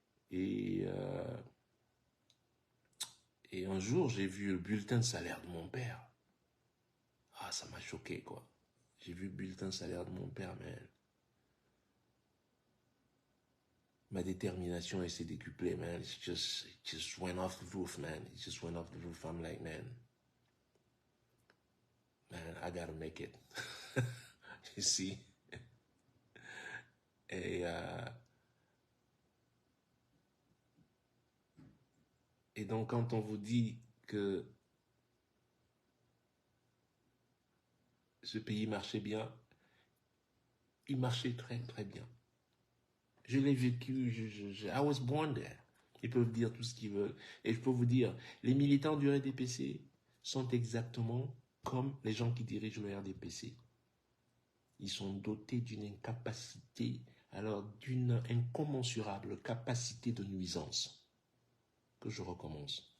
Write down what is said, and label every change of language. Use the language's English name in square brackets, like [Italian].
[French] Et, euh, et un jour, j'ai vu le bulletin de salaire de mon père. Ah, ça m'a choqué, quoi. J'ai vu le bulletin de salaire de mon père, mais ma détermination, elle s'est décuplée, man. [English] It just went off the roof, man. It just went off the roof. I'm like, man, I gotta make it. You see? [French] Et, euh, et donc, quand on vous dit que ce pays marchait bien, il marchait très, très bien. Je l'ai vécu, [English] I was born there. [French] Ils peuvent dire tout ce qu'ils veulent. Et je peux vous dire, les militants du RDPC sont exactement comme les gens qui dirigent le RDPC. Ils sont dotés d'une incapacité, alors d'une incommensurable capacité de nuisance. Que je recommence.